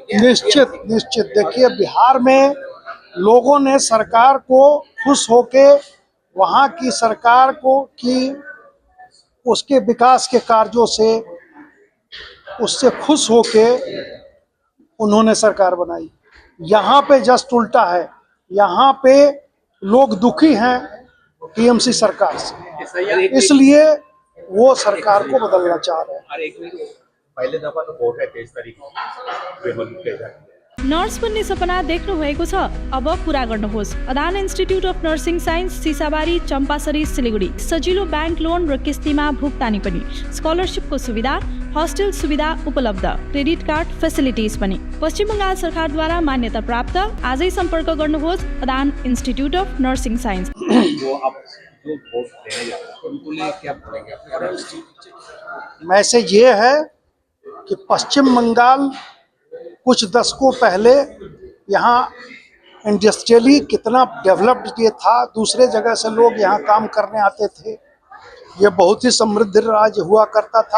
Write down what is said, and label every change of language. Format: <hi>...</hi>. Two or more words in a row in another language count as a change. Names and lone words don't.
<hi>निश्चित देखिए, बिहार में लोगों ने सरकार को खुश होके, वहाँ की सरकार को कि उसके विकास के कार्यों से उससे खुश होके उन्होंने सरकार बनाई। यहाँ पे जस्ट उल्टा है। यहाँ पे लोग दुखी हैं टीएमसी सरकार से, इसलिए वो सरकार को बदलना चाह रहे हैं। पहले दफा तो वोट है 23 तारिक को।</hi> <ne>नर्स बन्ने सपना देख्नु भएको छ? अब पूरा गर्नुहोस्। अदान इन्स्टिट्युट अफ नर्सिङ साइन्स, सिसाबारी, चम्पासरी, सिलिगुडी। सजिलो</ne> <en>bank loan</en> <ne>र किस्तीमा भुक्तानी पनि, स्कलरसिपको सुविधा, हस्टेल सुविधा उपलब्ध,</ne> <en>credit card facilities</en> <ne>पनि। पश्चिम बंगाल सरकारद्वारा मान्यता प्राप्त। आजै सम्पर्क गर्नुहोस् अदान इन्स्टिट्युट अफ नर्सिङ साइन्स।</ne> <hi>मैसेज ये है कि पश्चिम बंगाल कुछ दशकों पहले यहाँ इंडस्ट्रियली कितना डेवलप्ड ये था। दूसरे जगह से लोग यहाँ काम करने आते थे। ये बहुत ही समृद्ध राज्य हुआ करता था।</hi>